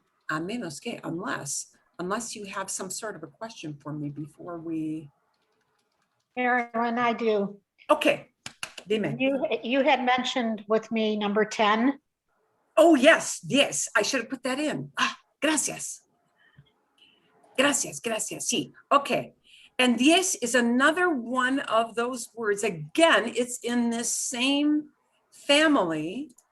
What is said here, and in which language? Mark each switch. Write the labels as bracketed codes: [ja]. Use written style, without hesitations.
[es] A menos que, [en] unless you have some sort of a question for me before we. Marilyn, I do. [es] Okay, dime. [en] You had mentioned with me number 10. Oh, yes, yes, I should have put that in. [es] Gracias. Gracias, gracias, sí, okay. [en] And diez is another one of those words. Again, it's in this same family.